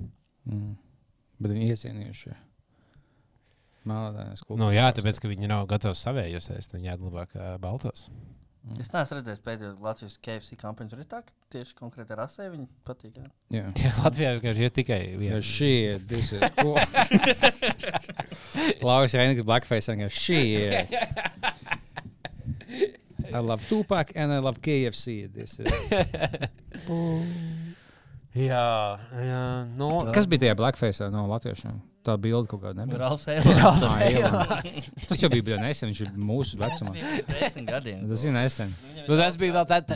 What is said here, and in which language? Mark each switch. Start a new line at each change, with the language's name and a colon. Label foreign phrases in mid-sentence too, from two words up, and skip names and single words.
Latvian: Bet viņi iecienījuši. Melnēdēnes kultūras. Nu jā, tāpēc, ka viņi nav gatavi savējos ēst, viņi ēd labāk baltos. Es neesmu redzējis pēdējo Latvijas KFC kampaņu. Tur ir tā, ka tieši konkrēti rasē viņi patīk. Jā. Latvijā vienkārši ir tikai viena.
English: This is cool.
Latvian: Lauris Reinigs blackface un shit.
English: I love Tupac and I love KFC.
Latvian: Jā. No, kas bija tajā blackface'ā no latviešiem? Tā bilde kaut kāda nebija. Ralfs Eilants. Tas jau bija nesen, viņš ir mūsu vecumā. 10 gadiem. Tas ir nesen. Nu, tas bija vēl tāds.